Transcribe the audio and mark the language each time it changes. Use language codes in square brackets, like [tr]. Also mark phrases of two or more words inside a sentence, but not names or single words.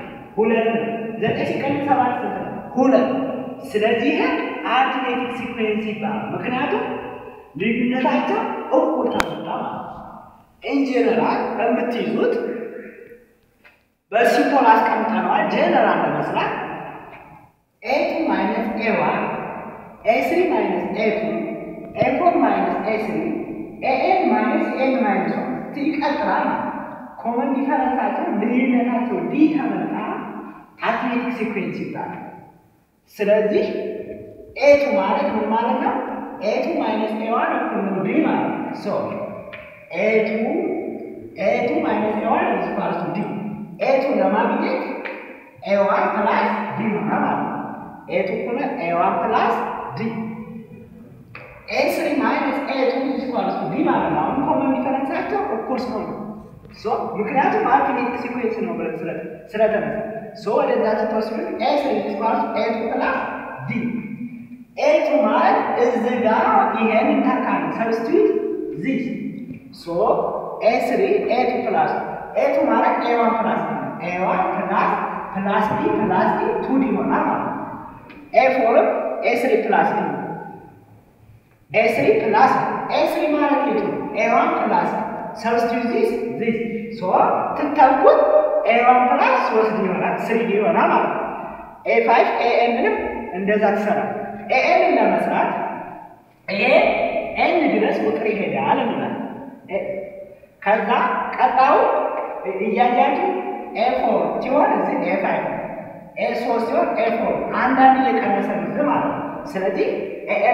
[am] 2 9 ሲቀነስ 7 ስንት ነው? 2 ስለዚህ [en] arithmetic sequence [am] ይባላል። ምክንያቱም ልዩነታቸው እኩል ተመጣጣ ማለት ነው። [en] in general [am] የምትይዙት በሲምቦል አስቀምጠነዋል። ጀነራል ለመስራት [en] a2 minus a1 a3 minus a2 a4 minus a3 an minus n minus 1 [am] ይቀጥላል። [en] common difference [am] ልዩነታቸው ዲ ተመጣ [en] arithmetic sequence [am] ይባላል። ስለዚህ a2 ማለት ምን ማለት ነው? [en] a2 minus a1 [am] እኩል ነው [en] d [am] ማለት ነው። [en] so a2 minus a1 is equal to d a2 ለማግኘት a1 plus d [am] ማለት ነው። [en] a2 እኩል a1 plus d a3 minus a2 is equal to d [am] ማለት ነው። አሁን [en] common difference [am] እኩል ስለሆነ so ምክንያቱም [en] arithmetic sequence [am] ነው ብለን ስለተነሳ [en] so [am] ወደዛ ተወስደን [en] a3 is equal to a2 plus d a2 [am] ማለት እዚህ ጋር ይሄን እንተካለን [en] substitute this so a3 a2 plus a2 ማለት a1 plus a1 plus d plus d 2d [am] ይሆናል ማለት ነው። [en] a4 a3 plus d a3 plus a3 ማለት a1 plus substitute this so ትተኩት a1 plus 3d [am] ይሆናል 3d ይሆናል ማለት ነው። [en] a5 an [am] ንም እንደዛ ትሰራለህ። [en] an ለመስራት [am] n ድረስ ቁጥር ይሄዳል እንላለን። ከዛ ቀጣው እያያችሁ a4 ሲሆን እዚህ a5 a3 ሲሆን a4 አንዳንድ እየቀነሰ ነው ማለት ነው። ስለዚህ an